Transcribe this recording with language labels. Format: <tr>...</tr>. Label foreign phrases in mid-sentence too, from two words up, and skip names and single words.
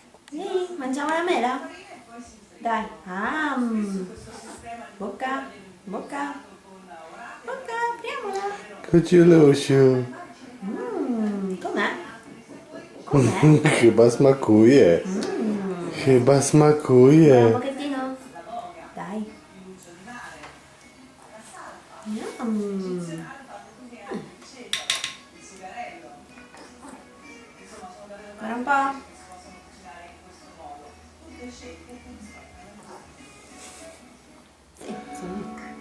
<it>Vieni, mangiamo la mela? Dai. Bocca, bocca, bocca, apriamola.</it> <pl>Kociulusiu.</pl> <it>Com'è? Com'è?</it> <pl>Chyba smakuje. Chyba</pl> <it>Un</it> <pl>smakuje.</pl> <it>pochettino? Dai. Yum. Ancora un po'. Sì, insomma.</it>